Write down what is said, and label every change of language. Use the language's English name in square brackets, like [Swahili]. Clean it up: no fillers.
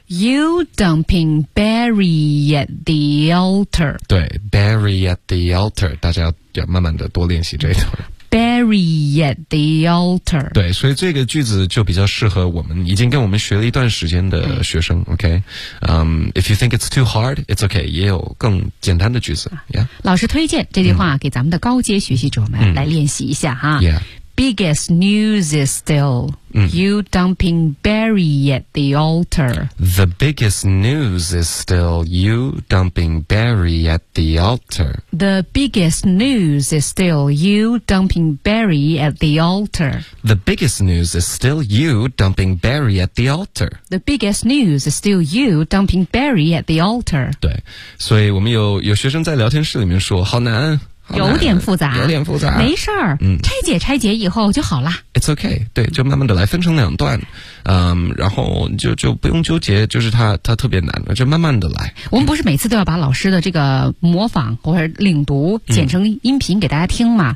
[English] You dumping Barry at the altar. [Chinese] 对 ， [English] Barry at the altar. [Chinese] 大家要慢慢的多练习这一段。 [English] bury at the altar. [Chinese] 对，所以这个句子就比较适合我们已经跟我们学了一段时间的学生。 [English] OK， if you think it's too hard, it's okay. [Chinese] 也有更简单的句子。 [English] Yeah. [Chinese] 老师推荐这句话给咱们的高阶学习者们来练习一下哈。 [English] Yeah. Biggest news is still you dumping berry at the altar. The biggest news is still you dumping berry at the altar. The biggest news is still you dumping berry at the altar. The biggest news is still you dumping berry at the altar. The biggest news is still you dumping berry at the altar. [Chinese] 对，所以我们有学生在聊天室里面说，好难。有点复杂，没事儿，拆解以后就好了。 [English] It's okay， [Chinese] 对，就慢慢的来，分成两段，然后就不用纠结，就是它特别难，就慢慢的来。我们不是每次都要把老师的这个模仿或者领读剪成音频给大家听吗？